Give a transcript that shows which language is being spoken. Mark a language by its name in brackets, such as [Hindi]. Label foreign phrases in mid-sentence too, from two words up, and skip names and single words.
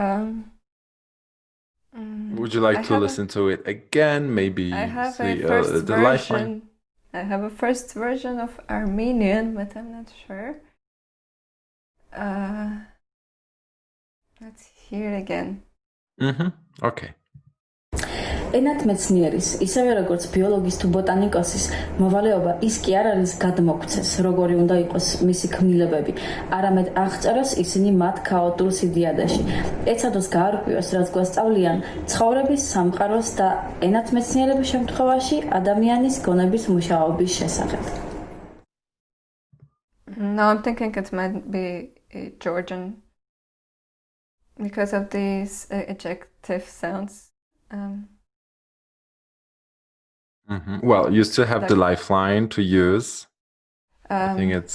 [English] Would you like to listen to it again? Maybe I have see, a first the version. lifeline? I have a first version of Armenian, but I'm not sure. Let's hear it again. Okay. [Georgian] ენათმეცნიერის, ისევე როგორც ბიოლოგის თუ ბოტანიკოსის, მოვალეობა ის კი არ არის გადმოგვცეს, როგორი უნდა იყოს მისი ქმნილებები, არამედ აღწეროს ისინი მათ ქაოტურ სიდიადეში. ეცადოს გაარკვიოს, რაც გვასწავლიან ცხოვრების, სამყაროს და ენათმეცნიერების შემთხვევაში ადამიანის გონების მუშაობის შესახებ. [English] No, I'm thinking it might be Georgian because of these ejective sounds. Well, you still have the lifeline to use. I think it's